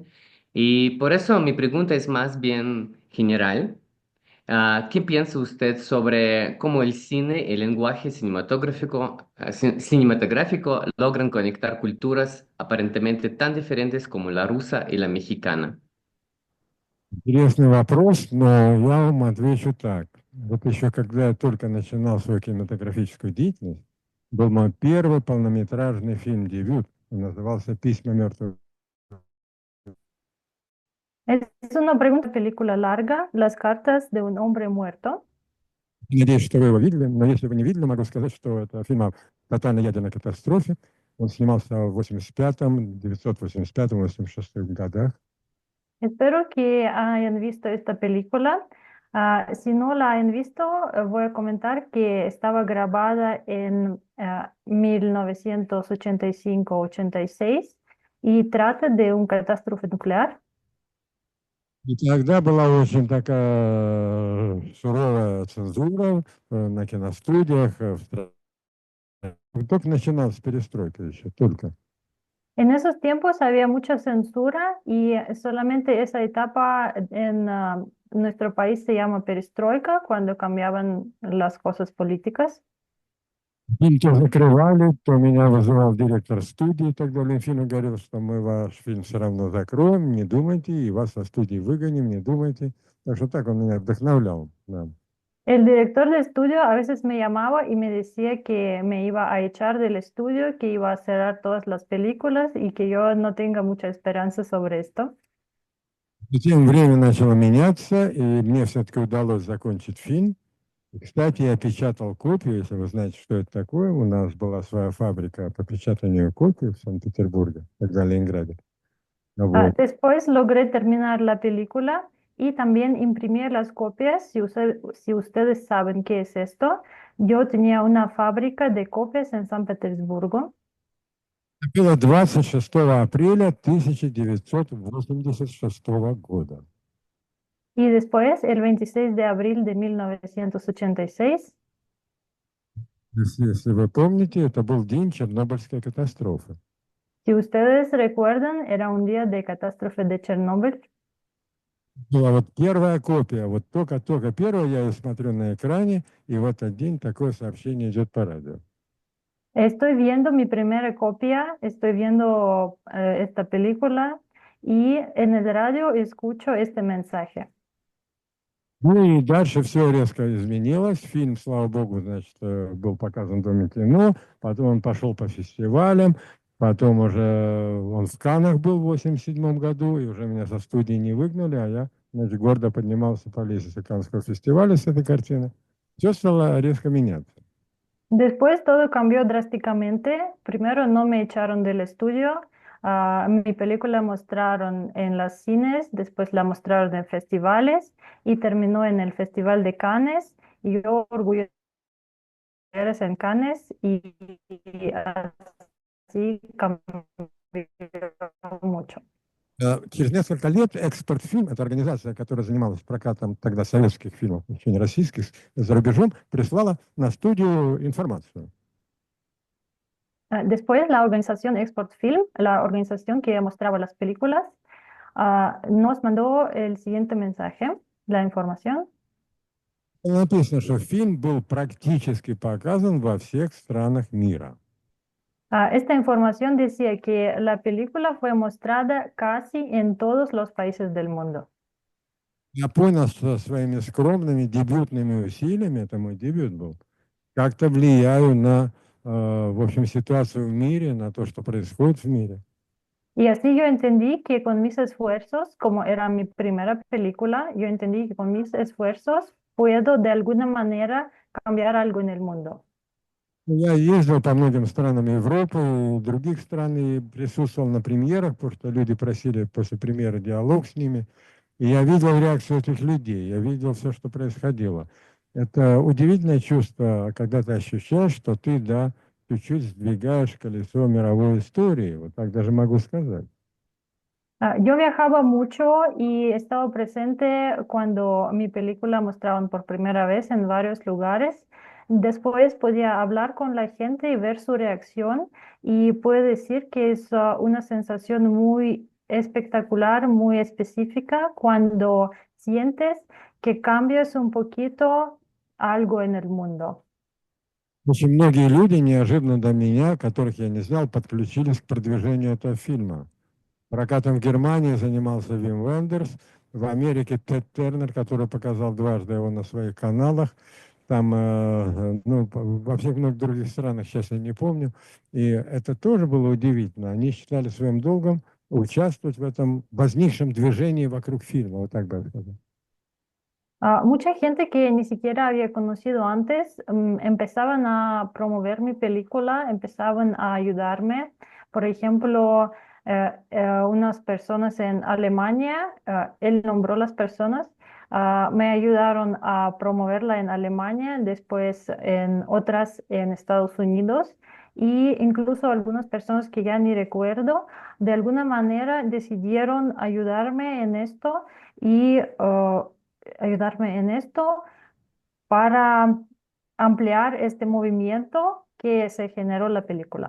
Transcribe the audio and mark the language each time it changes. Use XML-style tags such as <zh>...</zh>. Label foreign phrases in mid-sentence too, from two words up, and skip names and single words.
<es>Y por eso mi pregunta es más bien general. ¿Qué piensa usted sobre cómo el cine y el lenguaje cinematográfico logran conectar culturas aparentemente tan diferentes como la rusa y la mexicana?</es> <ru>Интересный вопрос, но я вам отвечу так. Вот еще когда я только начинал свою кинематографическую деятельность, был мой первый полнометражный фильм-дебют. Он назывался «Письма мертвых».</ru> <es>Es una pregunta, película larga, Las cartas de un hombre muerto.</es> <ru>Надеюсь, что вы его видели, но если вы не видели, могу сказать, что это фильм о тотальной ядерной катастрофе. Он снимался в 85-м, 985-м, 86-м годах.</ru> <es>Espero que hayan visto esta película. Si no la han visto, voy a comentar que estaba grabada en 1985-86 y trata de una catástrofe nuclear.</es> <ru>И тогда была очень такая суровая цензура на киностудиях. Только начиналась перестройка еще, только.</ru> <es>En esos tiempos había mucha censura y solamente esa etapa en nuestro país se llama perestroika, cuando cambiaban las cosas políticas.</es> <ru>Фильм то закрывали, то меня вызывал директор студии, тогда Ленфину говорил, что мы ваш фильм все равно закроем, не думайте, и вас со студии выгоним, не думайте. Так что так он меня вдохновлял. Да.</ru> <es>El director de estudio a veces me llamaba y me decía que me iba a echar del estudio, que iba a cerrar todas las películas y que yo no tenga mucha esperanza sobre esto.</es> <ru>Затем время начало меняться, и мне все-таки удалось закончить фильм. И, кстати, я печатал копию, если вы знаете, что это такое. У нас была своя фабрика по печатанию копий в Санкт-Петербурге, тогда Ленинграде. Вот.</ru> <es>Después logré terminar la película y también imprimir las copias. Si ustedes saben qué es esto, yo tenía una fábrica de copias en San Petersburgo.</es> <ru>Это было 26 апреля 1986 года.</ru> <es>Y después, el 26 de abril de 1986,</es> <ru>Если вы помните, это был день Чернобыльской катастрофы.</ru> <es>Si ustedes recuerdan, era un día de catástrofe de Chernóbil.</es> <ru>Была вот первая копия, вот только первую я ее смотрю на экране, и в этот день такое сообщение идет по радио.</ru> <es>Estoy viendo mi primera copia, estoy viendo esta película y en el radio escucho este mensaje.</es> <ru>Ну и дальше все резко изменилось. Фильм, слава богу, значит, был показан в Доме кино, потом он пошел по фестивалям, потом уже он в Каннах был в 87 году, и уже меня со студии не выгнали, а я, значит, гордо поднимался по лестнице Каннского фестиваля с этой картины. Все стало резко меняться.</ru> <es>Después todo cambió drásticamente. Primero no me echaron del estudio. Mi película mostraron en las cines, después la mostraron en festivales y terminó en el Festival de Cannes. Y yo orgullosa en Cannes y así cambió mucho.</es> <ru>Через несколько лет «Экспортфильм», это организация, которая занималась прокатом тогда советских фильмов, еще не российских, за рубежом, прислала на студию информацию.</ru> <es>Después, la organización Export Film, la organización que mostraba las películas, nos mandó el siguiente mensaje, la información.</es> <ru>Написано, что фильм был практически показан во всех странах мира.</ru> <es>Esta información decía que la película fue mostrada casi en todos los países del mundo.</es> <ru>Я понял, что своими скромными дебютными усилиями, это мой дебют был, как-то влияю на, в общем, ситуацию в мире, на то, что происходит в мире.</ru> <es>Y así yo entendí que con mis esfuerzos, como era mi primera película, yo entendí que con mis esfuerzos puedo de alguna manera cambiar algo en el mundo.</es> <ru>Я ездил по многим странам Европы и других стран и присутствовал на премьерах, потому что люди просили после премьеры диалог с ними. И я видел реакцию этих людей, я видел все, что происходило. Это удивительное чувство, когда ты ощущаешь, что ты, да, чуть-чуть сдвигаешь колесо мировой истории. Вот так даже могу сказать.</ru> <es>Yo viajaba mucho y estaba presente cuando mi película mostraban por primera vez en varios lugares. Después podía hablar con la gente y ver su reacción y puedo decir que es una sensación muy espectacular, muy específica cuando sientes que cambias un poquito algo en el mundo.</es> <ru>Очень многие люди неожиданно до меня, которых я не знал, подключились к продвижению этого фильма. Прокатом в Германии занимался Вим Вендерс, в Америке Тед Тернер, который показал дважды его на своих каналах, там, ну, во всех многих других странах, сейчас я не помню. И это тоже было удивительно. Они считали своим долгом участвовать в этом возникшем движении вокруг фильма, вот так бы я сказал.</ru> <es>Mucha gente que ni siquiera había conocido antes empezaban a promover mi película, empezaban a ayudarme. Por ejemplo, unas personas en Alemania, él nombró las personas, me ayudaron a promoverla en Alemania, después en otras en Estados Unidos y incluso algunas personas que ya ni recuerdo, de alguna manera decidieron ayudarme en esto y ayudarme en esto para ampliar este movimiento que se generó la película.</es>